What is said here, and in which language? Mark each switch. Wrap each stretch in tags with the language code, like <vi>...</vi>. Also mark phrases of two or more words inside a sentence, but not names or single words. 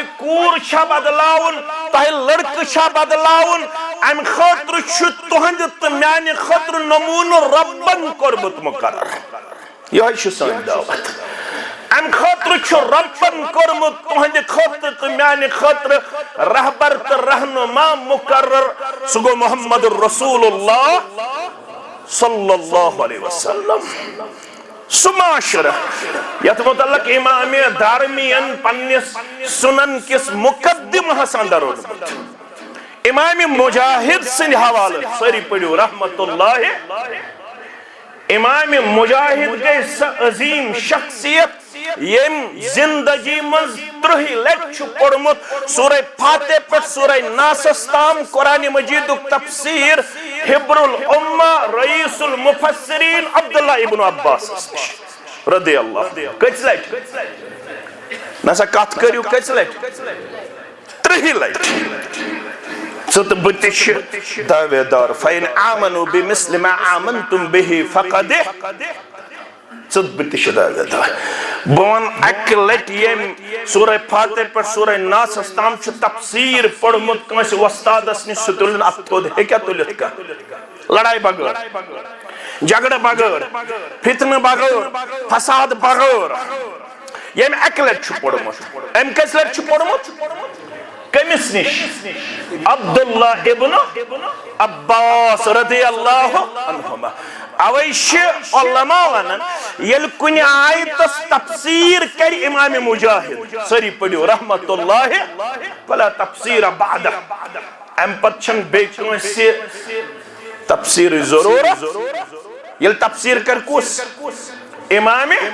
<ks>کوٗر چھا بدلاوُن تۄہہِ لڑکہٕ چھا بدلاوُن امہِ خٲطرٕ چھُ تُہنٛدِ تہٕ میانہِ خٲطرٕ نموٗنہٕ رۄبن کوٚرمُت مُقرر یِہوٚے چھُ سٲنۍ دعوت امہِ خٲطرٕ چھُ رۄبن کوٚرمُت تُہنٛدِ خٲطرٕ تہٕ میانہِ خٲطرٕ رہبر تہٕ رہنما مُقرر سُہ گوٚو</ks> <ar>محمد رسول اللہ صلی اللہ علیہ وسلم</ar> <ks>سُہ معاشرٕ یتھ متعلق امام دارمیَن پننِس سنن کِس مقدمہس اندر روٚٹمُت امام مجاہد سٕنٛدِ حوالہٕ سٲری پٔرِو</ks> <ar>رحمت اللہ</ar> <ks>امام مجاہد گٔے سۄ عظیٖم شخصیت یم زندگی مز 30 لٹہِ چھُ پوٚرمُت سورہ فاتح پٮ۪ٹھ سورہ ناسس تام قرآن مجیدُک تفسیر</ks> <ar>حبر الامہ رئیس المفسرین</ar> <ks>عبداللہ ابن عباس نش</ks> <ar>رضی اللہ</ar> <ks>کٔژِ لٹہِ نسا کتھ کٔرِو کٔژِ لٹہِ 30 لٹہِ ژٕ تہٕ بہٕ تہِ چھِ دعوے دار</ks> <ar>فَإِنْ آمَنُوا بِمِثْلِ مَا آمَنْتُمْ بِهِ فَقَدِ</ar> <ks>ژٕ تہٕ بہٕ تہِ چھِ دعوے دار بہٕ وَنہٕ اکہِ لٹہِ ییٚمۍ سورہ فاتح پٮ۪ٹھ سورہ ناسس تام چھُ تفسیٖر پوٚرمُت کٲنٛسہِ وۄستادس نِش سُہ تُلِن اتھ تھوٚد ہیٚکیٛاہ تُلِتھ کانٛہہ لڑایہِ بغٲر جگڑٕ بغٲر فتنہٕ بغٲر فساد بغٲر ییٚمۍ اکہِ لٹہِ چھُ پوٚرمُت أمۍ کٔژِ لٹہِ چھُ پوٚرمُت کٔمِس نِش عبداللہ ابن عباس</ks> <ar>رضی اللہ عنہما</ar> <ks>اوے چھِ علماء ونان ییٚلہِ کُنہِ آیتس تفسیٖر کرِ امام مجاہد سٲری پٔرِو</ks> <ar>رحمت اللہ فلا تفسیٖر بعدہ</ar> <ks>امہِ پتہٕ چھنہٕ بیٚیہِ کٲنٛسہِ تفسیٖرٕچ ضروٗرت ییٚلہِ تفسیٖر کرِ کُس امام</ks>